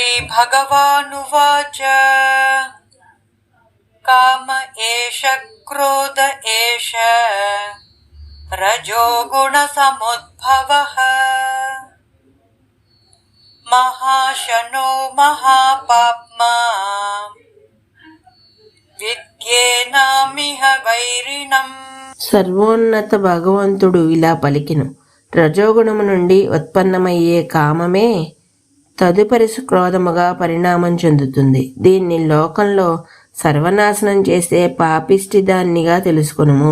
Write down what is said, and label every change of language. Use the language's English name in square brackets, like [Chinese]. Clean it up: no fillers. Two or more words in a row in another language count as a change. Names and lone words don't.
[Sanskrit] श्रीभगवानुवाच काम एष क्रोध एष रजोगुणसमुद्भवः महाशनो महापाप्मा విద్యేనామిహ వైరిణం. [Telugu] సర్వోన్నత భగవంతుడు ఇలా పలికెను. రజోగుణము నుండి ఉత్పన్నమయ్యే కామమే తదుపరి క్రోధముగా పరిణామం చెందుతుంది. దీన్ని లోకంలో సర్వనాశనం చేసే పాపిష్టిదాన్నిగా తెలుసుకొనుము.